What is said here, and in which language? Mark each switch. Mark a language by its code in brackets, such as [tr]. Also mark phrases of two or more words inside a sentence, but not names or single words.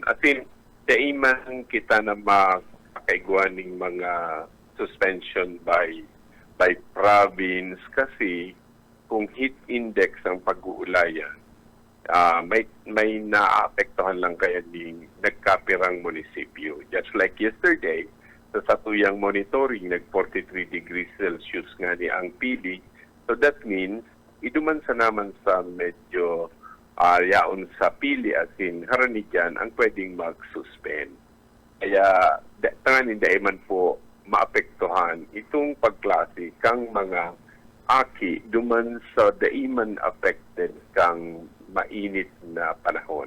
[en] As in, [bik] daiman kita na makaigwa ng mga suspension by province kasi kung [en] heat index [bik] ang pag-uulayan, may naapektuhan lang kaya ng nagkapirang munisipyo. [en] Just like yesterday, [bik] sa satuyang monitoring, nag-43 [en] degrees Celsius [bik] nga ni ang pili. [en] So that means, [bik] iduman sa naman sa medyo yaon sa pili [en] as in [bik] harani dyan ang pwedeng mag-suspend. Kaya tanganin daiman po maapektuhan itong pagklase kang mga aki duman sa daiman affected kang mainit na panahon.